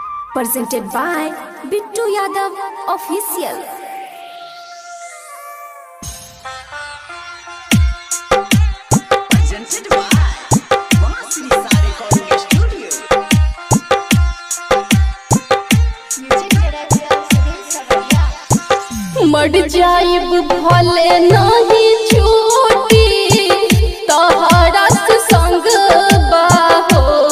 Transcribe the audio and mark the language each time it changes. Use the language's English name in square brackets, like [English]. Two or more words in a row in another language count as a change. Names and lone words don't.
[English] presented by Bittu Yadav Official. Presented by Masri Sare Recording Studio. [Bhojpuri] मर जाइब भले नहीं छूटी तोहरा संग बाहो।